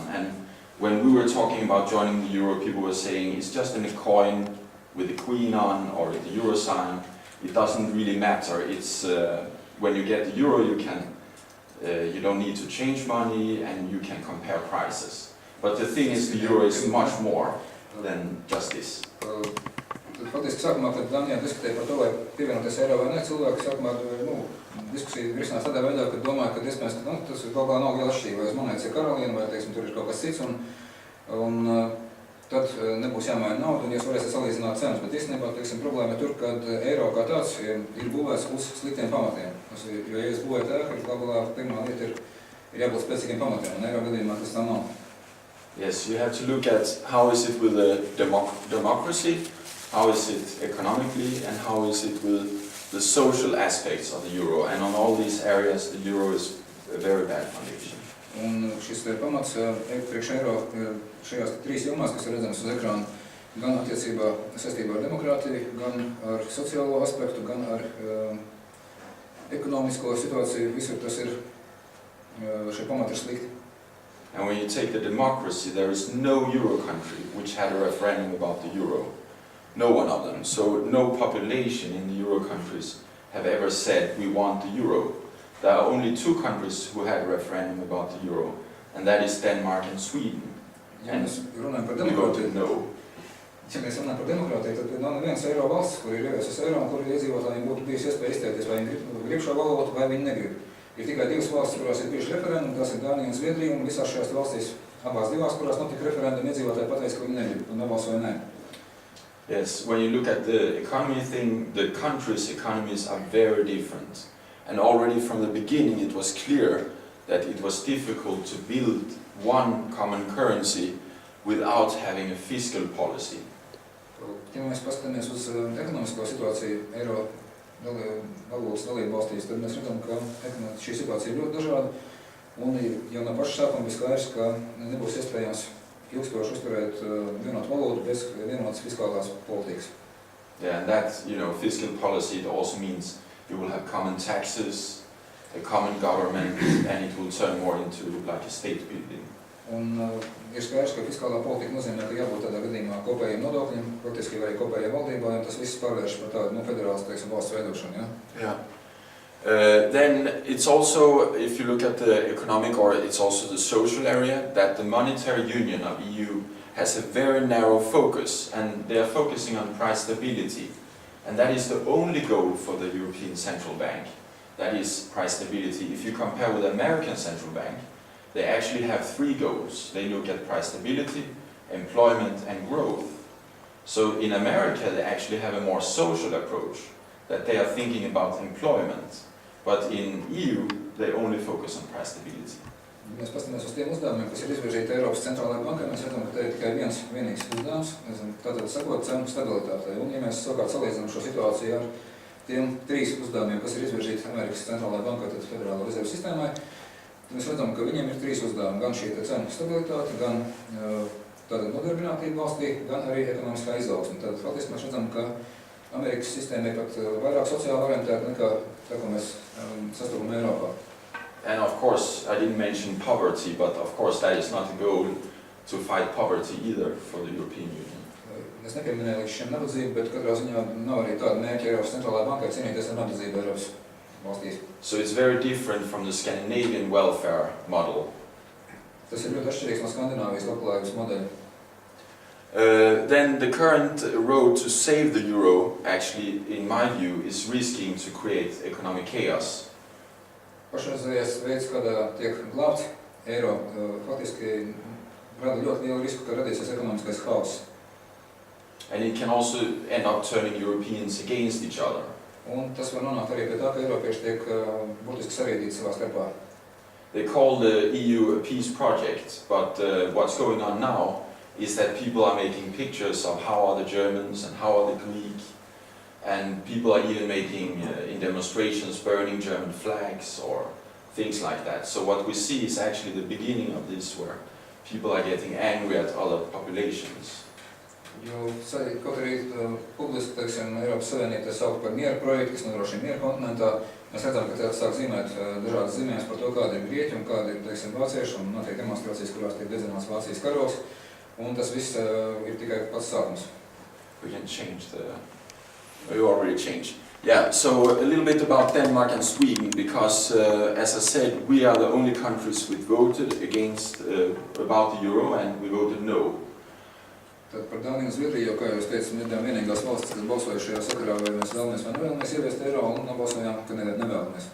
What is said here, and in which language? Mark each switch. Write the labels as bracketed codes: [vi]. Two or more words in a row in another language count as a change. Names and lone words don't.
[en] And when we were talking about joining the euro, people were saying it's just in a coin with the queen on or the euro sign. It doesn't really matter. It's when you get the euro, you don't need to change money and you can compare prices. But the thing is, the euro is much more. than just this. [lv] Tad faktiski sākumā, kad Danijā diskutēja par to, vai pievienoties eiro vai ne, cilvēki sākumā diskusija risinās tādā veidā, ka domāja, ka iespējams, ka tas ir kaut kā nav liela atšķirība, vai uz monētas ir karaliene, vai, teiksim, tur ir kaut kas cits, un tad nebūs jāmaina nauda, un jūs varēsiet salīdzināt cenas, bet īstenībā, teiksim, problēma ir tur, kad eiro kā tāds ir būvēts uz sliktiem pamatiem. Jo, ja jūs būvējat ēku, galā pirmā lieta ir jābūt spēcīgiem pamatiem, un eiro gadījumā tas tā nav. [en] Yes, you have to look at how is it with the democracy, how is it economically, and how is it with the social aspects of the euro. And on all these areas, the euro is a very bad foundation. [lv] Un šis pamats priekš eiro šajās trīs jomās, kas ir redzams uz ekrāna, gan attiecībā saistībā ar demokrātiju, gan ar sociālo aspektu, gan ar ekonomisko situāciju, visur tas ir, šie pamati ir slikti. [en] And when you take the democracy, there is no euro country which had a referendum about the euro. No one of them. So no population in the euro countries have ever said we want the euro. There are only two countries who had a referendum about the euro, and that is Denmark and Sweden. [lv] Ja mēs runājam par [en] We voted [lv] demokrātiju, [en] no. [lv] ja mēs runājam par demokrātiju, tad nav neviens eiro valsts, kur ir ieviesusi eiro, un kur iedzīvotājiem būtu bijusi iespēja izteikties, vai viņi grib šo valodu, vai viņi negrib. Ir tikai divas valstis, kurās ir bijuši referendumi, tās ir Dānija un Zviedrija, un visās šajās valstīs, abās divās, kurās notika referendumi, iedzīvotāji pateica, ka viņi negrib, un nebalsoja nē. [en] Yes, when you look at the economy thing, the countries' economies are very different. And already from the beginning it was clear that it was difficult to build one common currency without having a fiscal policy. [lv] Ja mēs paskatāmies uz ekonomisko situāciju eiro valodas dalību valstīs, tad mēs redzam, ka šī situācija ir ļoti dažāda, un jau no paša sākuma bija skaidrs, ka nebūs iespējams ilgstoši uzturēt vienotu valodu bez vienotas fiskālās politikas. [en] Yeah, and that, fiscal policy, it also means you will have common taxes, a common government, and it will turn more into like a state building. [lv] Un ir skaidrs, ka fiskālā politika nozīmē, ka jābūt tādā gadījumā kopējiem nodokļiem, faktiski arī kopējai valdībai, un tas viss pārvērš par tādu federālas, teiksim, valsts veidošanu, ja? [en] Yeah. Then it's also, if you look at the economic, or it's also the social area, that the monetary union of EU has a very narrow focus, and they are focusing on price stability. And that is the only goal for the European Central Bank. That is price stability. If you compare with the American Central Bank, they actually have three goals. They look at price stability, employment, and growth. So in America, they actually have a more social approach, that they are thinking about employment. But in EU, they only focus on price stability. [lv] Mēs paskatāmies uz tiem uzdevumiem, kas ir izvirzīti Eiropas centrālajā bankā, mēs redzam, ka te ir tikai vienīgs uzdevums, tātad sakot cenu stabilitātei. Un ja mēs savukārt salīdzinām šo situāciju ar tiem trīs uzdevumiem, kas ir izvirzīti Amerikas centrālajā bankā, tad Federālo rezervu sistēmai, tad mēs redzam, ka viņiem ir trīs uzdevumi, gan šī cenu stabilitāte, gan tātad nodarbinātība valstī, gan arī ekonomiskā izaugsme. Tad faktiski mēs redzam, ka Amerikas sistēma ir pat vairāk sociāli orientēta nekā tā, ko mēs sastopam Eiropā. [en] And of course, I didn't mention poverty, but of course that is not a goal to fight poverty either for the European Union. [lv] Es nepieminēju līdz šiem nabadzību, bet katrā ziņā nav arī tāda mērķa Eiropas centrālajā bankā cīnīties ar nabadzību Eiropas valstīs. [en] So it's very different from the Scandinavian welfare model. [lv] Tas ir ļoti atšķirīgs no Skandināvijas labklājības modeļa. [en] Then the current road to save the euro, actually, in my view, is risking to create economic chaos. [lv] Pašreizējais veids, kādā tiek glābts eiro, faktiski rada ļoti lielu risku, ka radīsies ekonomiskais haoss. [en] And it can also end up turning Europeans against each other. [lv] Un tas var nonākt arī pie tā, ka eiropieši tiek burtiski sarīdīti savā starpā. [en] They call the EU a peace project, but what's going on now is that people are making pictures of how are the Germans and how are the Greek, and people are even making, in demonstrations, burning German flags or things like that. So what we see is actually the beginning of this, where people are getting angry at other populations. [lv] Jo kaut arī publiski, teiksim, Eiropas Savienība sauc par mieru projektu, kas nodrošina mieru kontinentā. Mēs redzam, ka sāk zīmēt dažādas zīmēs par to, kādi ir grieķi un kādi ir, teiksim, vācieši, un notiek demonstrācijas, kurās tiek dedzināts Vācijas karogs. Un tas viss ir tikai pats sākums. [en] We can change the... You already changed. Yeah, so a little bit about Denmark and Sweden, because as I said, we are the only countries which voted against about the euro, and we voted no. [lv] Tad par Dāniju un Zviedriju, kā jūs teicat, mēs bijām vienīgās valstis, kas balsoja šajā sakarā, vai mēs vēlamies vai nevēlamies ieviest eiro, un nobalsojām, ka nevēlamies.